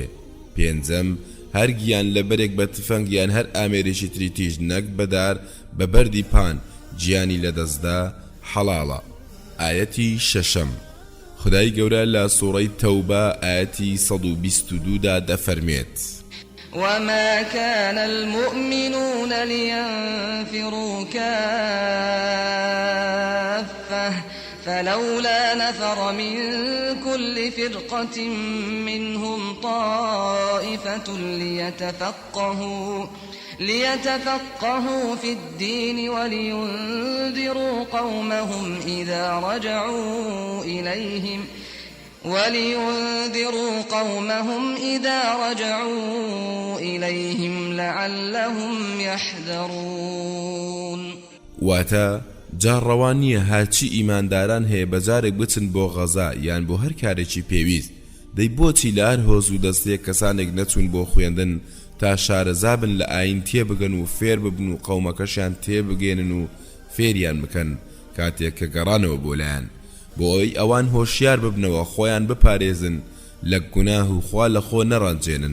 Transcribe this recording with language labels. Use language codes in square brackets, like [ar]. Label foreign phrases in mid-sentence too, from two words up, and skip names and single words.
[ckb] پێنجەم، هەر گیان لە بەرێک بە تفەنگ یان هەر ئامێرێکی تری تیژ نەک بەدار بە بەردی پان گیانی لەدەستدا حەڵاڵە. ئاەتی شەشەم، خدای گەورە لە سوورەی تەوبە ئاەتی 122 دا دەفەرمێت: [ar] وما كان المؤمنون لينفروا كافة فلولا نفر من كل فرقة منهم طائفة ليتفقهوا في الدين ولينذروا قومهم إذا رجعوا إليهم لعلهم يحذرون. [ckb] واتا جارڕەوان نییە هاچی ئیمانداران هەیە بەجارێک بچن بۆ غەزا یان بۆ هەر کارێکی پێویست. دەی بۆچی لە هەر هۆز و دەستەیەک کەسانێک نەچوون بۆ خوێندن تا شارەزابن لە ئاین تێبگەن و فێر ببن و قەومەکەشیان تێبگێنن و فێریان بکەن کاتێک کە گەڕانەوە بۆ لایەن، بۆ ئەوەی ئەوان هۆشیار ببنەوە خۆیان بپارێزن لە گوناه و خوا لە خۆ نەڕەنجێنن.